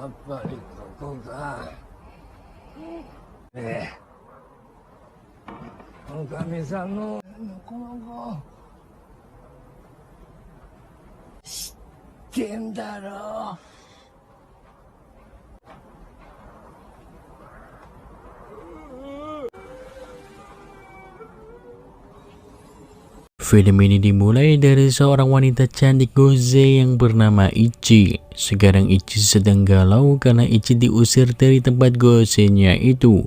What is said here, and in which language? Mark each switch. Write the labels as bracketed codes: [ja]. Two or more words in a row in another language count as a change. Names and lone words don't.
[ja] ぱりここか。おかみさんのこの子知ってんだろ。 [id] Film ini dimulai dari seorang wanita cantik Goze yang bernama Ichi. Sekarang Ichi sedang galau karena Ichi diusir dari tempat Goze-nya itu.